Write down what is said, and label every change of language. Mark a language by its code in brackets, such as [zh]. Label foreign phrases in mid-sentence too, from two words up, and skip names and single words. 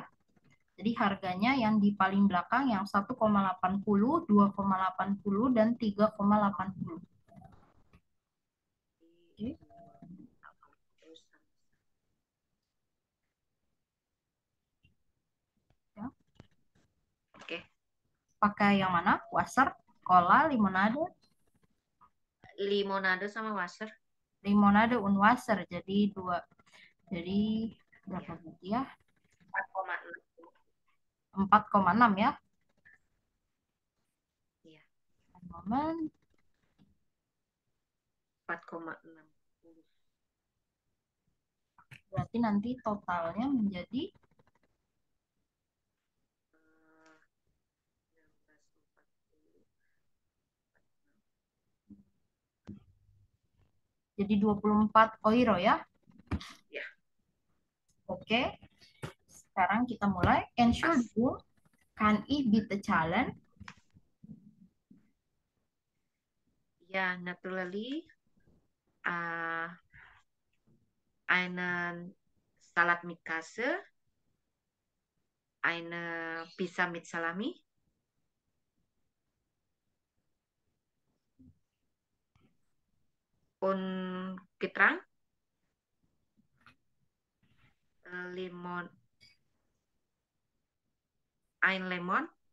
[id] Jadi harganya yang di paling belakang yang 1,80, 2,80, dan 3,80. Ya. Oke. Pakai yang mana? [de] Wasser, cola, limonade? [id] Limonade sama Wasser. [de] Limonade und Wasser. [id] Jadi dua. Jadi berapa berapa berarti ya? 4,6. 4,6 ya. Iya, Momen 4,6. berarti nanti totalnya menjadi Eh, 19,40. jadi 24 euro ya. Ya, Oke. Sekarang kita mulai. [de] Entschuldigung, kann ich bitte zahlen? ja, naturally. Einen Salat mit Käse, eine Pizza mit Salami und Getränk, Lemon, ein Lemon,